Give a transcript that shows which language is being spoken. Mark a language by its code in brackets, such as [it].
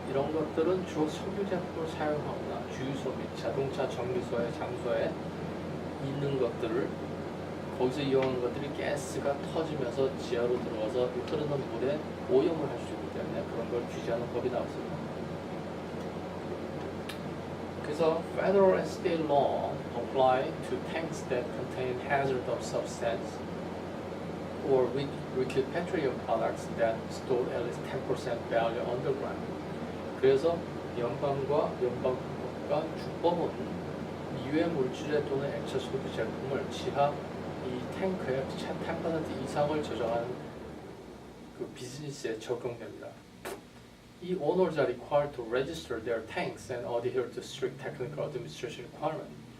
[ko] 이런 것들은 주로 석유 제품을 사용하거나 주유소 및 자동차 정비소의 장소에 있는 것들을 거기서 이용하는 것들이 가스가 터지면서 지하로 들어가서 흐르는 물에 오염을 할 수 있기 때문에 그런 걸 규제하는 법이 나왔습니다. [en] 그래서 federal and state law apply to tanks that contain hazardous substance or liquid petroleum products that store at least 10% value underground. [ko] 그래서 연방과 주법은 유해 물질에 또는 액체 소비 제품을 지하 이 탱크에 10% 이상을 저장하는 그 비즈니스에 적용됩니다. [en] 이 owners are required to register their tanks and adhere to strict technical administration requirement.